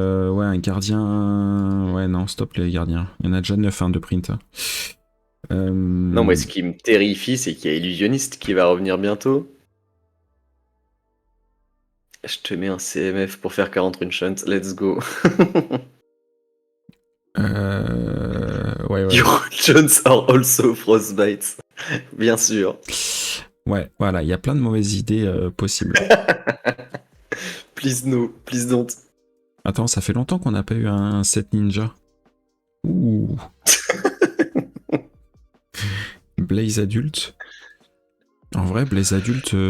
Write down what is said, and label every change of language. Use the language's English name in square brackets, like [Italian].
[French] Ouais, un gardien. Ouais, non, stop les gardiens. Il y en a déjà 9 de print. Non, moi, ce qui me terrifie, c'est qu'il y a Illusionniste qui va revenir bientôt. Je te mets un CMF pour faire 40 Runshunt. [English] Let's go. [French] Ouais. [English] Your Runshuns are also Frostbites. [French] Bien sûr. Ouais, voilà, il y a plein de mauvaises idées possibles. [English] Please no, please don't. [French] Attends, ça fait longtemps qu'on n'a pas eu un set ninja. Ouh. Blaze adulte. En vrai, Blaze adulte.